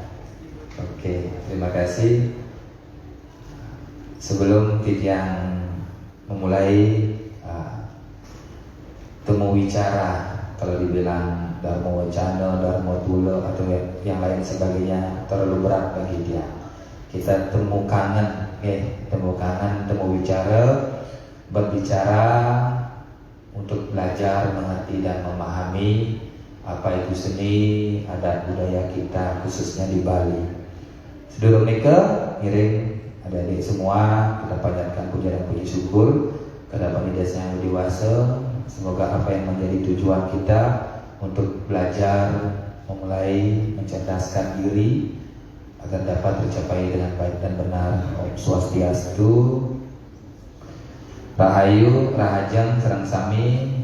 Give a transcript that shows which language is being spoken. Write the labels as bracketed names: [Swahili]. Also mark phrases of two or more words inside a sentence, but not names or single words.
[Indonesian] Oke, terima kasih. Sebelum yang memulai temu wicara, kalau dibilang Dharma Wacana, Dharma Tula atau yang lain sebagainya terlalu berat bagi dia. Kita temu kangen, temu wicara, berbicara untuk belajar, mengerti dan memahami apa itu seni, adat budaya kita khususnya di Bali. [Balinese] Sedulur nika, [Indonesian] ngiring adik-adik semua, kita panjatkan puja dan puji syukur kepada Panitia yang dewasa. Semoga apa yang menjadi tujuan kita untuk belajar, memulai mencerdaskan diri agar dapat tercapai dengan baik dan benar. [Balinese] Om Swastiastu, Rahayu, Rahajeng, Serang Sami.